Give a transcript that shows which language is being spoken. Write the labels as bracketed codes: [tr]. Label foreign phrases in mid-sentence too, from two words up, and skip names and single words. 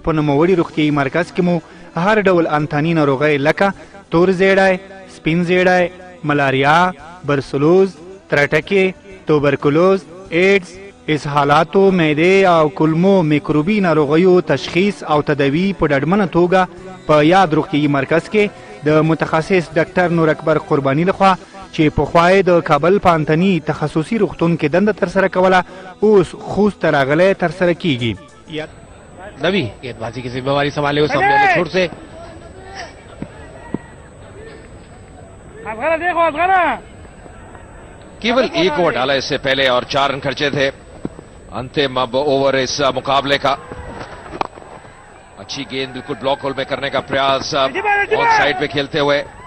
[ps] په نوموړي روغتیايي مرکز کې مو هر ډول انتنی ناروغۍ لکه تور زیړی، سپین زیړی، ملاریا، برسلوز، ترټکې، توبرکلوز، ایډز، اسهالاتو معدې او کولمو میکروبي ناروغیو تشخیص او تداوی په ډاډمنه توګه په یاد روغتیايي مرکز کې د متخصص ډاکټر نور اکبر قرباني لخوا چې پخوا یې د کابل پانتني تخصصي روغتون کې دنده ترسره کوله اوس خوست ته راغلی ترسره کیږي. [hi] नवी गेंदबाजी की जिम्मेवारी संभाले हुए सामने वाले छोर से केवल एक ओवर डाला इससे पहले और 4 रन खर्चे थे. अंतिम अब ओवर इस मुकाबले का. अच्छी गेंद बिल्कुल [en] block hole [hi] में करने का प्रयास [en] on side [hi] पे खेलते हुए.